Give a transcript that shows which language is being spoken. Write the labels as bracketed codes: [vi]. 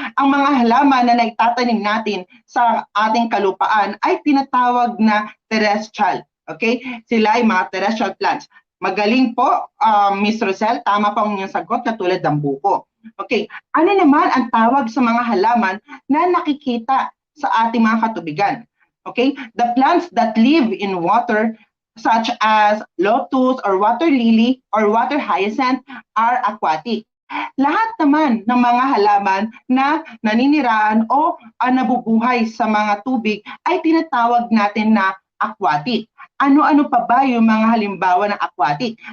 [tl] Ang mga halaman na naitatanim natin sa ating kalupaan ay tinatawag na terrestrial. Okay? Sila ay mga terrestrial plants. Magaling po, Ms. Rosel, tama po ang inyong sagot, katulad ng buko. Okay, ano naman ang tawag sa mga halaman na nakikita sa ating mga katubigan? [en] Okay, the plants that live in water, such as lotus or water lily or water hyacinth, are aquatic. [tl] Lahat naman ng mga halaman na naninirahan o nabubuhay sa mga tubig ay tinatawag natin na aquatic. Ano-ano pa ba yung mga halimbawa ng aquatic?